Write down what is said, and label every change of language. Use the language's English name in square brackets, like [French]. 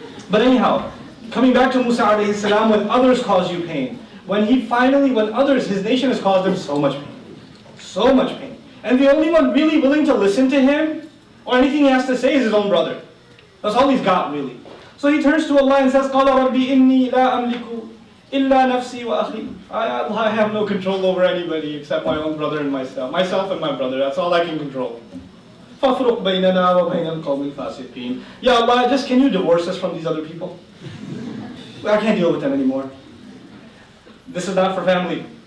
[English] But anyhow, coming back to Musa alayhi salam, when others cause you pain, when others, his nation has caused him so much pain. And the only one really willing to listen to him, or anything he has to say, is his own brother. That's all he's got, really. So he turns to Allah and says, [Arabic] قَالَ رَبِّ إِنِّي لَا أَمْلِكُ إِلَّا نَفْسِي وَأَخِي. [English] I have no control over anybody except my own brother and myself and my brother. That's all I can control. [Arabic] فَافْرُقْ بَيْنَنَا وَبَيْنَ الْقَوْمِ الْفَاسِقِينَ. [English] Ya Allah, just can you divorce us from these other people? I can't deal with them anymore. This is not for family.